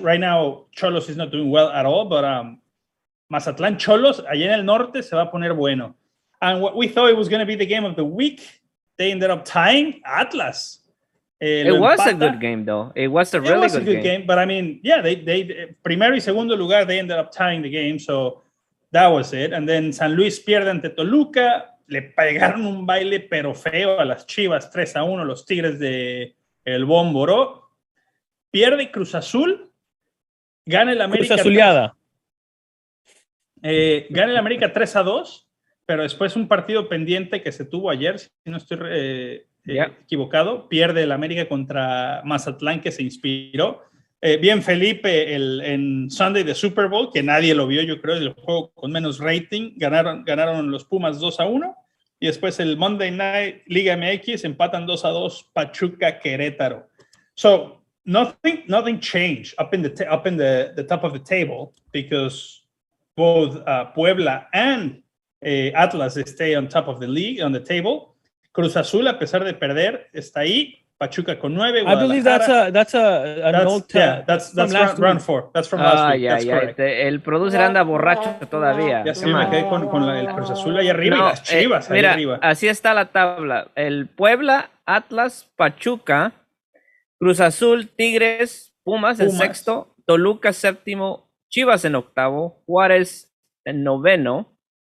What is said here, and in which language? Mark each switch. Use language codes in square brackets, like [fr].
[en] Right now, Xolos is not doing well at all, but Mazatlán Xolos, [es] allá en el norte, se va a poner bueno. [en] And what we thought it was going to be the game of the week, they ended up tying Atlas. It was a good game, though. It was a really good game. But I mean, yeah, they [es] primero y segundo lugar, [en] they ended up tying the game, so that was it. [es] And then San Luis pierde ante Toluca, le pegaron un baile pero feo a las Chivas 3-1, los Tigres de el Bómboro. Pierde Cruz Azul, gana el América. Cruzazuleada. Gana el América 3-2, pero después un partido pendiente que se tuvo ayer, si no estoy equivocado, pierde el América contra Mazatlán, que se inspiró. Bien Felipe en Sunday de Super Bowl, que nadie lo vio, yo creo, el juego con menos rating, ganaron los Pumas 2-1, y después el Monday Night Liga MX empatan 2-2 Pachuca Querétaro. [en] So nothing changed up in the top of the table, because both Puebla and Atlas stay on top of the league, on the table. [es] Cruz Azul, a pesar de perder, está ahí. Pachuca con 9. [en] I believe that's an old that's round 4. That's from last week. That's correct. [es] El producer anda borracho todavía. Ya sí, me quedé con el Cruz Azul ahí arriba y las Chivas ahí arriba. Así está la tabla. El Puebla, Atlas, Pachuca, Cruz Azul, Tigres, Pumas en sexto, Toluca séptimo, Chivas en octavo, Juárez en noveno.